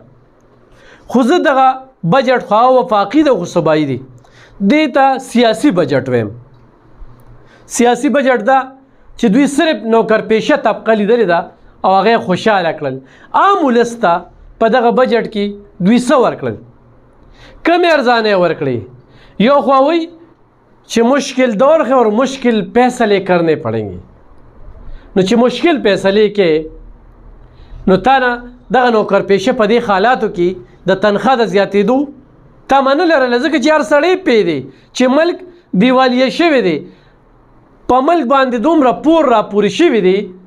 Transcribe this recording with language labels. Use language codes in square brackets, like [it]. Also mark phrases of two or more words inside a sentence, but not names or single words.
[ps] خو زه دغه بجټ خو وفاقي ده خو صوبایي دی، دې ته سیاسي بجټ ویم. سیاسي بجټ ده چې دوی صرف نوکر پیشه طبقه لیدلې ده او هغه خوشحاله کړل. عام ولس ته په دغه بجټ کې دوی څه ورکړل؟ کمې ارزانې ورکړې. یو خوا وایي چې [ur] مشکل دور ہے اور مشکل فیصلے کرنے پڑیں گے. [ps] نو چې [ur] مشکل فیصلے [ps] کې نو تا نه دغه نوکر پیشه په دې حالاتو کې د تنخواه د زیاتېدو تمه نه لرله، ځکه چې هر سړی پوهېدی چې ملک دیوالیه شوی دی، په ملک باندې دومره پور راپورې شوي دي